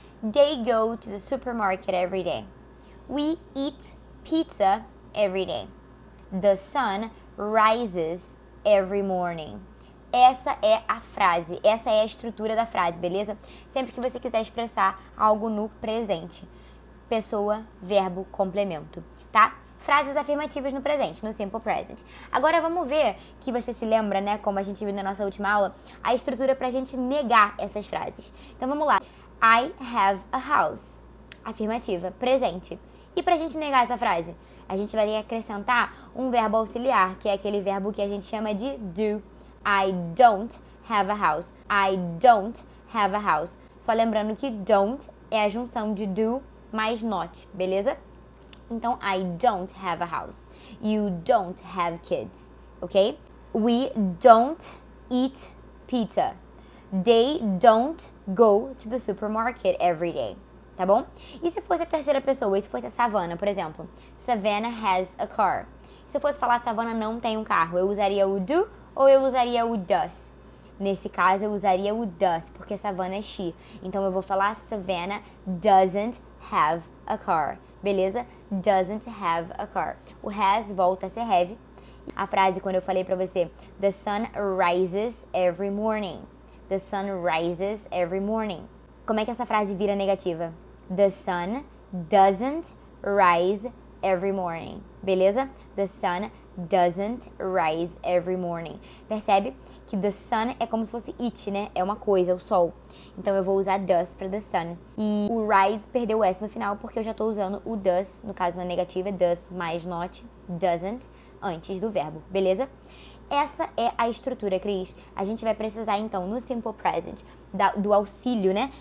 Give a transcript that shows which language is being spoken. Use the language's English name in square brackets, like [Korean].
[English] They go to the supermarket every day. We eat pizza every day. The sun rises every morning. [Portuguese] Essa é a frase, essa é a estrutura da frase, beleza? Sempre que você quiser expressar algo no presente. Pessoa, verbo, complemento, tá? Frases afirmativas no presente, no simple present. Agora vamos ver que você se lembra, né, como a gente viu na nossa última aula, a estrutura pra gente negar essas frases. Então vamos lá. [English] I have a house. [Portuguese] Afirmativa, presente. E pra gente negar essa frase, a gente vai acrescentar um verbo auxiliar, que é aquele verbo que a gente chama de do. [English] I don't have a house. I don't have a house. [Portuguese] Só lembrando que don't é a junção de do mais not, beleza? [English] Então, I don't have a house. You don't have kids, ok? We don't eat pizza. They don't go to the supermarket every day, [Portuguese] tá bom? E se fosse a terceira pessoa, e se fosse a Savannah, por exemplo? [English] Savannah has a car. [Portuguese] Se eu fosse falar Savannah não tem um carro, eu usaria o do ou eu usaria o does? Nesse caso, eu usaria o does, porque Savannah é she. Então, eu vou falar Savannah [English] doesn't have a car. [Portuguese] Beleza? [English] Doesn't have a car. [Portuguese] O has volta a ser have. A frase, quando eu falei pra você, [English] the sun rises every morning. The sun rises every morning. [Portuguese] Como é que essa frase vira negativa? [English] The sun doesn't rise every morning. Beleza? The sun doesn't rise every morning. [Portuguese] Percebe que the sun é como se fosse it, né? É uma coisa, o sol. Então eu vou usar does para the sun. E o rise perdeu o S no final porque eu já tô usando o does, no caso na negativa é does mais not, doesn't, antes do verbo, beleza? Essa é a estrutura, Cris. A gente vai precisar, então, no Simple Present, do auxílio, né?